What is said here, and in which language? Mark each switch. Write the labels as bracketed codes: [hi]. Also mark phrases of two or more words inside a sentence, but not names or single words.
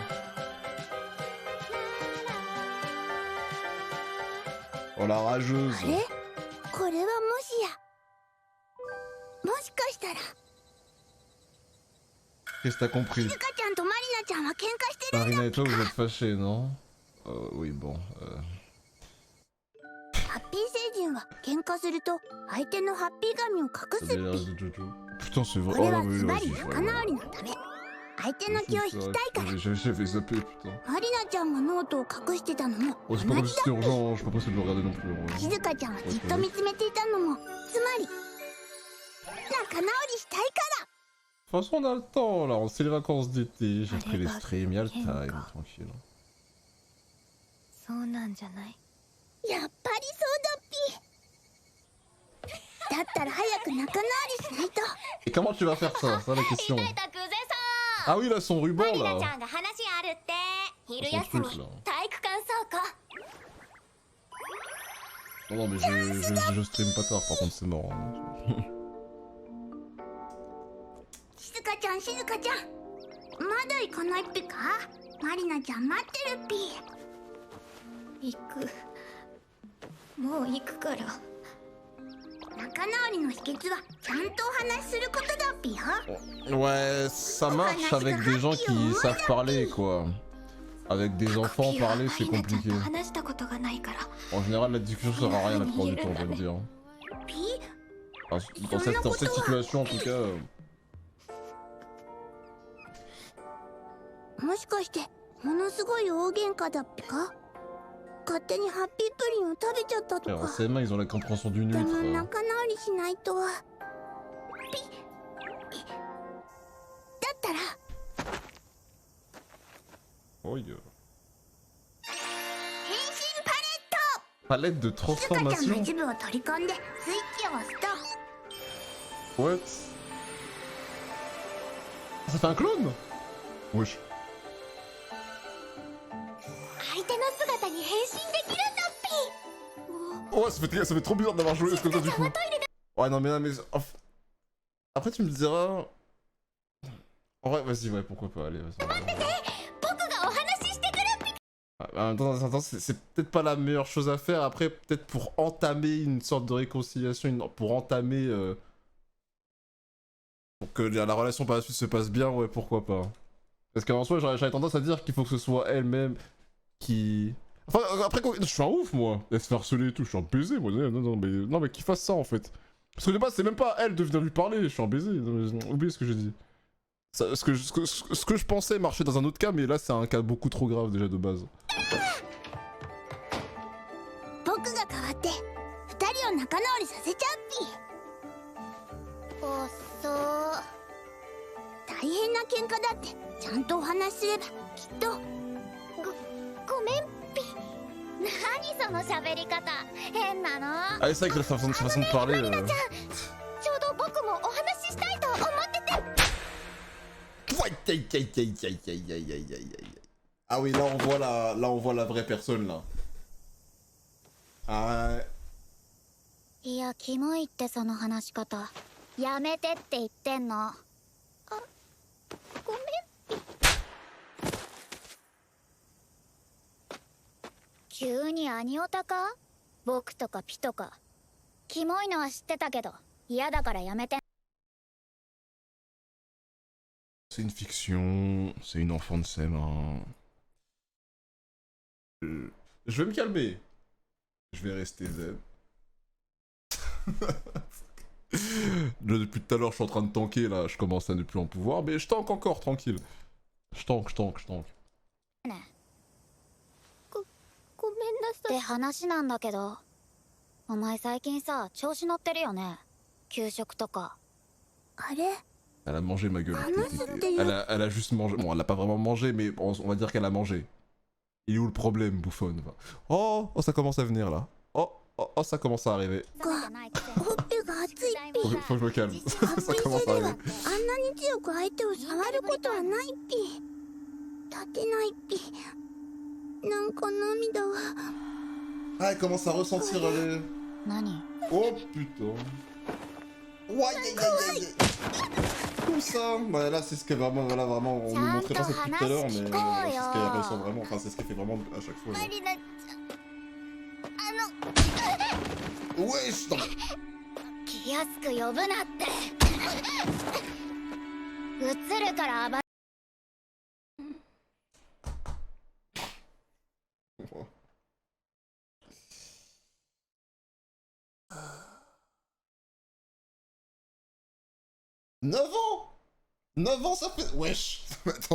[fr] Oh la rageuse. [ja] あれこれはもしや。もしかしたら [fr] Qu'est-ce que t'as compris? [ja] 静香ちゃんとマリナちゃんは喧嘩してる。 [fr] Marina et toi, vous êtes fâchés, non? Oui, bon. [ja] ハッピー星人は喧嘩すると相手のハッピー髪を隠すっ [fr] Putain, c'est [ja] ぴ。 [fr] vrai. [ja] これ [fr] Oh [ja] は [fr] oui, [ja] ズバリ [fr] vas-y. [ja] 仲直りのため。相手の気を引きたいから。 [fr] J'avais zappé, putain. [ja] マリナちゃんがノートを隠してたのも [fr] Oh, [ja] 同 [fr] c'est pas comme [ja] じ [fr] si [ja] だ。 [fr] c'était urgent, je suis pas pressé de le regarder non plus. En vrai. [ja] 静香ちゃんはじっと見つめていたのもつまり仲直りしたいか [fr] De toute façon, on a le temps là, c'est les vacances d'été. J'ai Allez, pris les bah, streams, y'a le time, Kenka. tranquille. [ja] そうなんじゃない。ら。やっぱりそうだっぴ。だったら早く仲直りしないと。 [fr] Et comment tu vas faire ça? C'est ça la question. [ja] 痛いたくぜさん。 [fr] Ah oui, là, son [ja] マ [fr] ruban [ja] リナち [fr] là. [ja] ゃんが話あるって昼 [fr] Son [ja] 休み [fr] truc là. [ja] 体育館倉庫。 [fr] Non, non, mais je stream pas tard, par contre, c'est mort. Hein. [ja] 静香ちゃん静香ちゃんまだ行かないっぴか。マリナちゃん待ってるっぴ。行く。もう行くから。仲直りの秘訣はちゃんとお話しすることだっぴよ。 [fr] Ouais, ça marche avec des gens qui savent parler, quoi. Avec des enfants, parler, c'est [ja] マリナちゃん [fr] compliqué. [ja] と話したことがないから。 [fr] En général, la discussion sert à rien la plupart du temps, on va le dire. [ja] ピ [fr] Enfin, dans cette situation, en tout cas... [ja] もしかしてものすごい大喧嘩だっぴか。勝手にハッピープリンを食べちゃったと [fr] Frère, [ja] か。 [fr] ces mains, ils ont la compréhension d'une [ja] で [fr] huître. [ja] も仲直りしないと。だったら [en] Oh, yeah. [ja] 変身パレット。 [fr] Palette de [ja] 静香ちゃんの [fr] transformation. [ja] 一部を取り込んでスイッチを押すと [fr] What? Ça fait un clone? Wesh. [ja] 相手の姿に変身できるんだっぴ。 [fr] Ouais, ça fait trop bizarre d'avoir joué comme ça du coup. Ouais, non, mais. Après, tu me diras. En vrai, vas-y, ouais, pourquoi pas, allez, vas-y. 僕がお話ししてくるっぴか。 En même temps, dans un sens, c'est peut-être pas la meilleure chose à faire. Après, peut-être pour entamer une sorte de réconciliation, pour entamer... pour que la relation par la suite se passe bien, ouais, pourquoi pas. Parce qu'en soi, j'avais tendance à dire qu'il faut que ce soit elle-même qui... Enfin, après, je suis un ouf, moi. Elle se fait harceler et tout, je suis un baiser, moi. Non, mais qu'il fasse ça, en fait. Parce que de base, c'est même pas à elle de venir lui parler, je suis un baiser. Oubliez ce que j'ai dit. Ça, ce que je pensais marcher dans un autre cas, mais là, c'est un cas beaucoup trop grave, déjà, de base. [ja] 僕が代わって二人を仲直りさせちゃうっぴ。おっそ大変な喧嘩だってちゃんとお話しすればきっと。ごめんぴ。何その喋り方変なの。 [fr] Ah, c'est vrai que la façon de parler... [ja] ちょうど僕もお話ししたいと思ってて。 [fr] Ah oui, là on voit la vraie personne, là. Ah ouais. [ja] いやキモいってその話し方やめてって言ってんの。あ、ごめんぴ。急にアニオタか僕とかピとかキモいのは知ってたけど嫌だからやめて。 [fr] C'est une fiction, c'est une enfant de ses mains. Je vais me calmer. Je vais rester zen. Depuis tout à l'heure, je suis en train de tanker là, je commence à ne plus en pouvoir, mais je tank encore, tranquille. Je tank. [ja] ごめんなさいって話なんだけどお前最近さ調子乗ってるよね給食とか。あれ [fr] Elle a mangé ma gueule. Elle a juste mangé. Bon, elle a pas vraiment mangé, mais on va dire qu'elle a mangé. Il est où le problème, bouffonne? Oh, ça commence à venir là. Oh, ça commence à arriver. [ja] ほっぺが熱いっぴ。 [fr] Faut que je me calme. Ça commence à arriver. [ja] あんなに強く相手を触ることはないっぴ。立てないっぴ。なんか涙は。 [fr] Ah, elle commence à ressentir les... [ja] 何 [fr] Oh putain. Ouais. Tout ça. Bah là, c'est ce que vraiment, voilà, vraiment, on nous montrait pas ça depuis tout à l'heure, mais c'est ce qu'elle ressent vraiment. Enfin, c'est ce qu'elle fait vraiment à chaque fois. [ja] マリナちゃん [fr] Ouais, je t'en... [ja] 気安く呼ぶなって映るから暴れ [fr] 9 ans 9 ans, ça fait... Wesh. Attends.